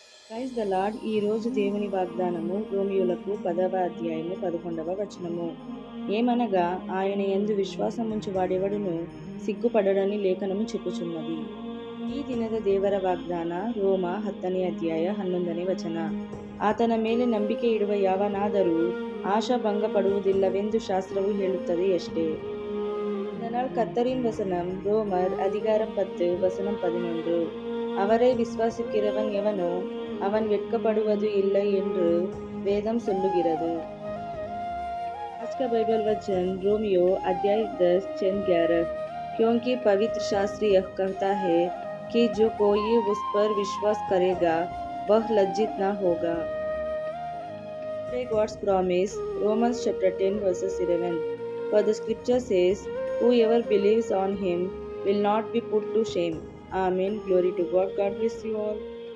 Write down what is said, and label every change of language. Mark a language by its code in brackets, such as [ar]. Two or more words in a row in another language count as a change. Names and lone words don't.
[en] Praise the Lord. [te] ఈ రోజు దేవుని వాగ్దానము రోమియోలకు 10వ అధ్యాయము 11వ వచనము. ఏమనగా ఆయన యందు విశ్వాసముంచు వాడెవడును ಸಿಗ್ಗುಪಡಡನಿ ಲೇಖನము చెప్పుచున్నది. [kn] ಈ ದಿನದ ದೇವರ ವಾಗ್ದಾನ ರೋಮ 10ನೇ ಅಧ್ಯಾಯ 11ನೇ ವಚನ. ಆತನ ಮೇಲೆ ನಂಬಿಕೆ ಇಡುವ ಯಾವನಾದರೂ ಆಶಾ ಭಂಗಪಡುವುದಿಲ್ಲವೆಂದು ಶಾಸ್ತ್ರವು ಹೇಳುತ್ತದೆ ಅಷ್ಟೇ. [ta] இதனால் கர்த்தரின் வசனம் ரோமர் அதிகாரம் 10 வசனம் 11. அவரை விசுவாசிக்கிறவன் எவனோ அவன் வெட்கப்படுவது இல்லை என்று वेदम சொல்லுகிறது. [hi] आज का बाइबल वचन रोमियो अध्याय 10 10 11। क्योंकि पवित्र शास्त्र यह कहता है कि जो कोई उस पर विश्वास करेगा वह लज्जित न होगा। [en] God's promise Romans chapter 10 verses 11. For the scripture says, whoever believes on him will not be put to shame. Amen. Glory to God. God bless you all.